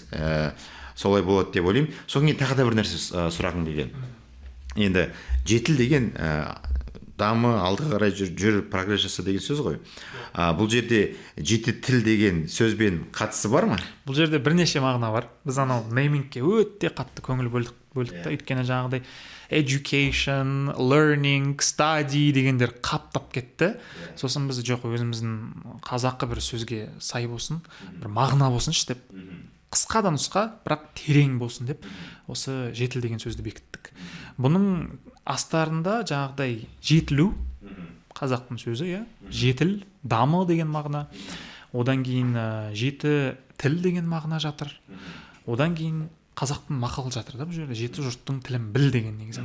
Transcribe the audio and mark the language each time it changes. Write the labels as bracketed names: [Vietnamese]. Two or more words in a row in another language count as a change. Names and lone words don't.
[Kazakh] Солай болады деп ойлаймын. Содан кейін тағы да бір нәрсе сұрағым келген. Енді жетіл деген дамы, алдыға қарай жүр, прогресс жаса деген сөз ғой. Бұл жерде жеті тіл деген сөзбен қатысы бар ма? Бұл жерде бірнеше мағына бар. Біз анау неймингке өте қатты көңіл бөлдік та, өйткені жаңағыдай [English] education, learning, study [Kazakh] дегендер қаптап кетті. Сосын біз жоқ, өзіміздің қазақы бір сөзге сай болсын, бір мағына болсыншы деп, қысқа да нұсқа, бірақ терең болсын деп, осы жетіл деген сөзді бекіттік. Бұның астарында жаңағыдай жетілу, қазақтың сөзі, иә, жетіл, дамы деген мағына, одан кейін жеті тіл деген мағына жатыр, одан кейін қазақтың мақалы жатыр да, бұл жерде жеті жұрттың тілін біл деген негізі.